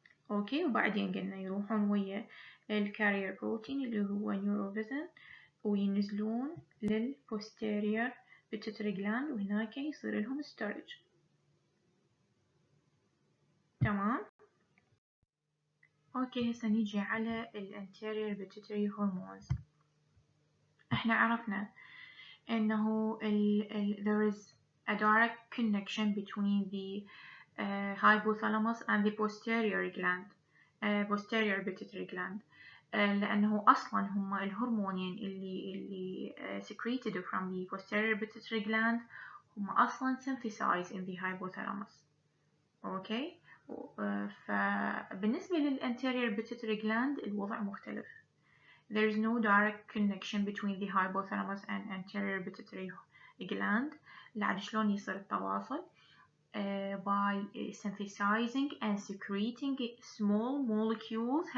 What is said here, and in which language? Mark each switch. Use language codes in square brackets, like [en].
[ar] اوكي، وبعدين قلنا يروحون ويا الكارير بروتين اللي هو نيوروفيزن وينزلون للبوستيريور بيتوتري جلاند وهناك يصير لهم ستورج. تمام. اوكي، هسه نيجي على الانتيريور بيتوتري هرمونز. احنا عرفنا انه [en] there is a direct connection between the hypothalamus and the posterior gland, posterior pituitary gland. [ar] لأنه أصلا هم الهرمونين اللي [en] secreted from the posterior pituitary gland [ar] هم أصلا [en] synthesized in the hypothalamus. [ar] أوكي. فبالنسبة للanterior pituitary gland الوضع مختلف. [en] There is no direct connection between the hypothalamus and anterior pituitary gland. [ar] لعد شلون يصير التواصل؟ [en] by synthesizing and secreting small molecules.